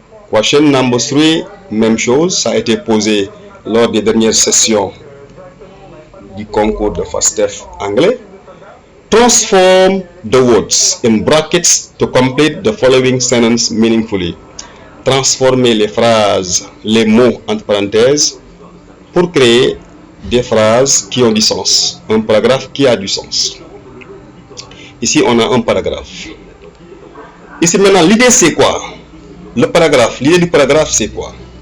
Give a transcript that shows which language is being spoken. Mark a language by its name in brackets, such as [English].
[English] Question number 3, [French] même chose, ça a été posé lors des dernières sessions du concours de FASTEF anglais. [English] Transform the words in brackets to complete the following sentence meaningfully. [French] Transformer les phrases, les mots entre parenthèses pour créer des phrases qui ont du sens. Un paragraphe qui a du sens. Ici, on a un paragraphe. Ici, maintenant, l'idée, c'est quoi? Le paragraphe. L'idée du paragraphe, c'est quoi?